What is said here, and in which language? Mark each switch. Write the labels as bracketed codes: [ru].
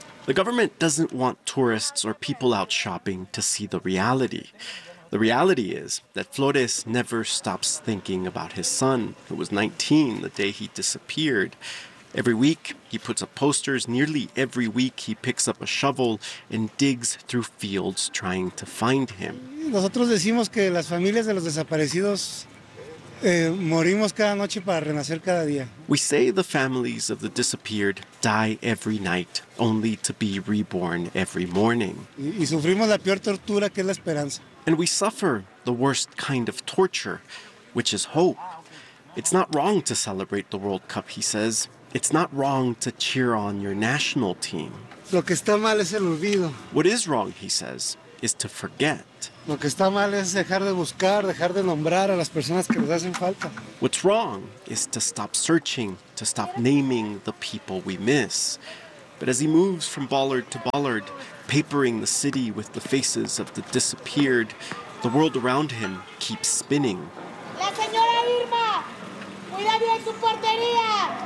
[en] The government doesn't want tourists or people out shopping to see the reality. The reality is that Flores never stops thinking about his son, who was 19 the day he disappeared. Every week, he puts up posters. Nearly every week, he picks up a shovel and digs through fields trying to find him. [es] Nosotros decimos que las familias de los desaparecidos morimos cada noche para renacer cada día. [en] We say the families of the disappeared die every night, only to be reborn every morning. [es] Y sufrimos la peor tortura, que es la esperanza. [en] And we suffer the worst kind of torture, which is hope. It's not wrong to celebrate the World Cup, he says. It's not wrong to cheer on your national team. [es] Lo que está mal es el olvido. [en] What is wrong, he says, is to forget. [es] Lo que está mal es dejar de buscar, dejar de nombrar a las personas que nos hacen falta. [en] What's wrong is to stop searching, to stop naming the people we miss. But as he moves from bollard to bollard, papering the city with the faces of the disappeared, the world around him keeps spinning. [es] La señora Irma! Cuida bien su portería!